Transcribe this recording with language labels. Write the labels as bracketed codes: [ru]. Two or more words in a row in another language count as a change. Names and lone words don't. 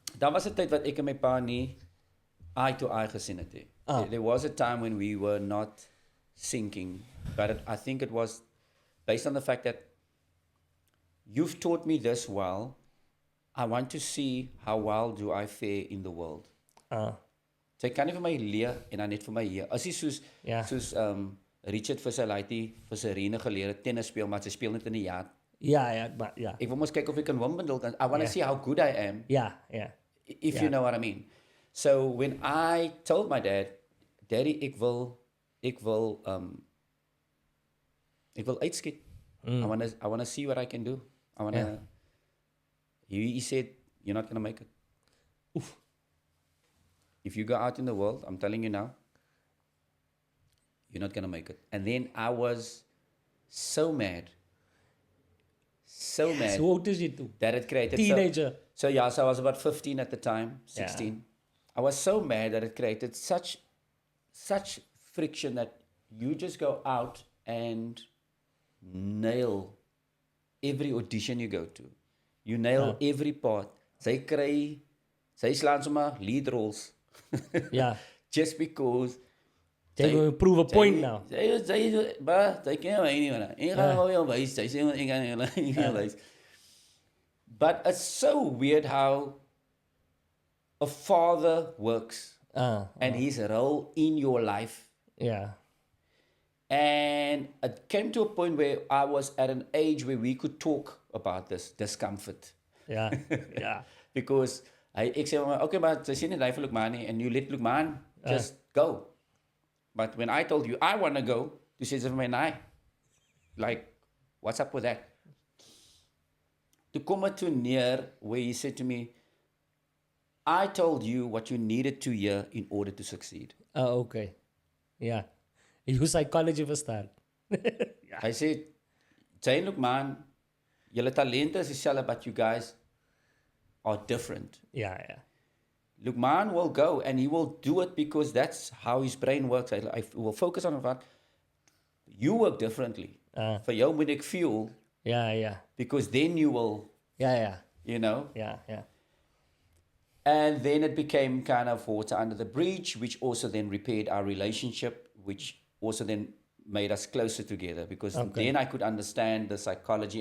[af] Daar was 'n tyd wat ek en my pa nie [en] eye to eye [af] gesien het nie. [en] There was a time when we were not syncing, but I think it was based on the fact that you've taught me this well. I want to see how well do I fare in the world. [af] Sy kan nie vir my leer en dan net vir my hier. As jy soos Richard vir sy laaitie vir Serena geleer het tennis speel, maar sy speel net in die yard. Ja. Ek wil mos kyk of ek kan Wimbledon kan. [en] I want to see how good I am. [af] Ja. [en] If you know what I mean. So when I told my dad, Daddy, [af] ek wil uitskiet. [en] I want to see what I can do. I want to. He said, you're not going to make it. Oof. If you go out in the world, I'm telling you now, you're not going to make it. And then I was so mad. So [af] Hoe oud is jy toe? [en] that it created Teenager. So I was about 15 at the time, 16. Yeah. I was so mad that it created such friction that you just go out and nail every audition you go to. You nail every part. [af] Sy slaan sommer [en] lead roles. [af] Ja. [en] Just because [af] Jy wil [en] prove a point now. [af] Sy ken my nie man. Ek gaan hom wel wys. Sy sê ek gaan wys. [en] But it's so weird how a father works and his role in your life. [af] Ja. [en] And it came to a point where I was at an age where we could talk about this discomfort. [af] Ja. Because ek sê, okay, but sy sê nie die vir Lukman nie, [en] and you let Lukman just go. But when I told you I want to go, [af] toe sê sy vir my, nee. [en] Like, what's up with that? [af] Toe kom het toe neer [en] where he said to me, I told you what you needed to hear in order to succeed. [af] Okay. Ja. Jou psychology verstaan. Hy sê, sy en Lukman, julle talente is dieselfde, [en] but you guys are different. [af] Ja. [en] Lukman will go and he will do it because that's how his brain works. I will focus on what you work differently. [af] For jou moet ek feel. Ja. [en] Because then you will. [af] Ja. [en] You know. [af] Ja. [en] And then it became kind of water under the bridge, which also then repaired our relationship, which also then made us closer together because then I could understand the psychology.